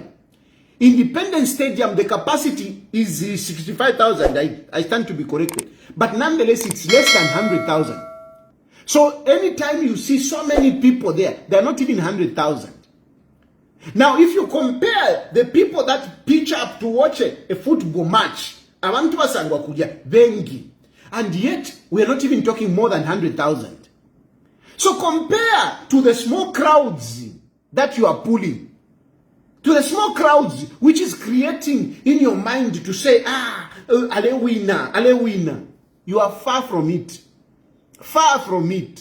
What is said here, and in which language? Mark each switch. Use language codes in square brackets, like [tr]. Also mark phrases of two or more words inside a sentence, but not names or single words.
[en] Independence Stadium, the capacity is 65,000. I stand to be corrected. But nonetheless, it's less than 100,000. So anytime you see so many people there, they're not even 100,000. Now, if you compare the people that pitch up to watch a football match, [bem] abantu basangwa kuja bengi, [en] and yet we're not even talking more than 100,000. So compare to the small crowds that you are pulling, to the small crowds which is creating in your mind to say, ale winner. You are far from it. Far from it.